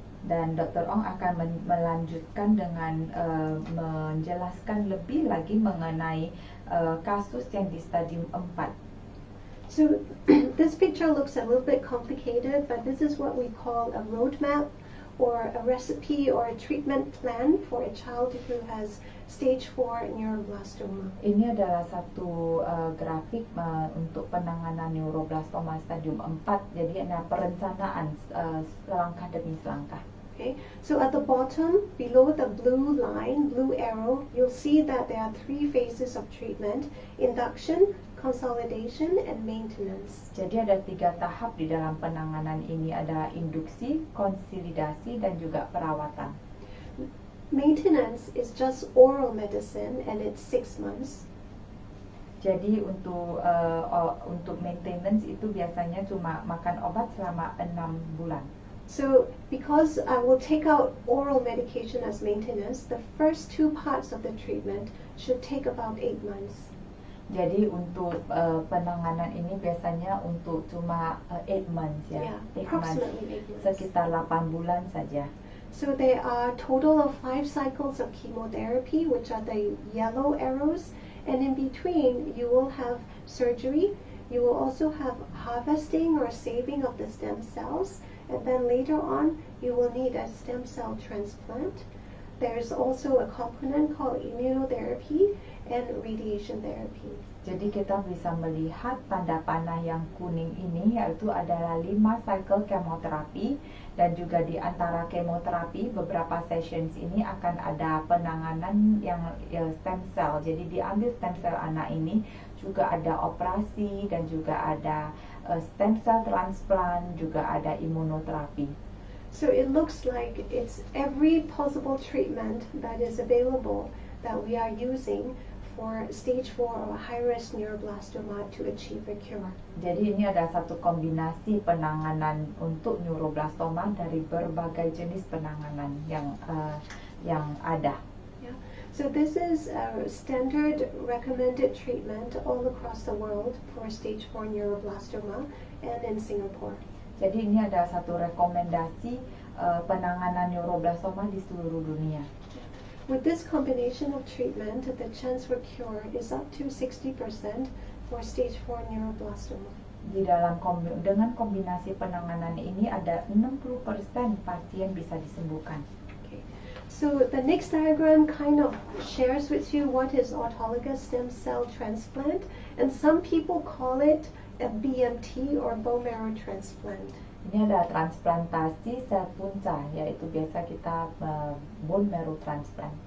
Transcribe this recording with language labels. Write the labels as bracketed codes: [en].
[id] Dan Dr. Ong akan melanjutkan dengan menjelaskan lebih lagi mengenai kasus yang di stadium 4. [en] So this picture looks a little bit complicated, but this is what we call a roadmap or a recipe or a treatment plan for a child who has stage 4 neuroblastoma. [id] Ini adalah satu grafik untuk penanganan neuroblastoma stadium 4. Jadi ada perencanaan selangkah demi selangkah. [en] Okay, so at the bottom, below the blue line, blue arrow, you'll see that there are 3 phases of treatment: induction, consolidation, and maintenance. [id] Jadi ada 3 tahap di dalam penanganan ini, ada induksi, konsolidasi, dan juga perawatan. [en] Maintenance is just oral medicine and it's 6 months. [id] Jadi untuk maintenance itu biasanya cuma makan obat selama 6 bulan. [en] So because I will take out oral medication as maintenance, the first 2 parts of the treatment should take about 8 months. [id] Jadi untuk penanganan ini biasanya untuk cuma 8 months ya. [en] Yeah, approximately 8 months. [id] Sekitar 8 bulan saja. [en] So there are a total of 5 cycles of chemotherapy, which are the yellow arrows, and in between you will have surgery. You will also have harvesting or saving of the stem cells, and then later on you will need a stem cell transplant. There is also a component called immunotherapy and radiation therapy. [id] Jadi kita bisa melihat tanda panah yang kuning ini, yaitu adalah 5 cycle kemoterapi, dan juga di antara kemoterapi beberapa sessions ini akan ada penanganan yang stem cell. Jadi diambil stem cell anak ini, juga ada operasi dan juga ada stem cell transplant, juga ada imunoterapi. [en] So it looks like it's every possible treatment that is available that we are using for stage 4 or high-risk neuroblastoma to achieve a cure. [id] Jadi ini ada satu kombinasi penanganan untuk neuroblastoma dari berbagai jenis penanganan yang ada. [en] Yeah. So this is a standard recommended treatment all across the world for stage 4 neuroblastoma and in Singapore. [id] Jadi ini ada satu rekomendasi penanganan neuroblastoma di seluruh dunia. [en] With this combination of treatment, the chance for cure is up to 60% for stage 4 neuroblastoma. [id] Dengan kombinasi penanganan ini ada 60% pasien bisa disembuhkan. [en] Okay. So the next diagram kind of shares with you what is autologous stem cell transplant, and some people call it a BMT or bone marrow transplant. [id] Ini ada transplantasi sel punca, yaitu biasa kita bone marrow transplant.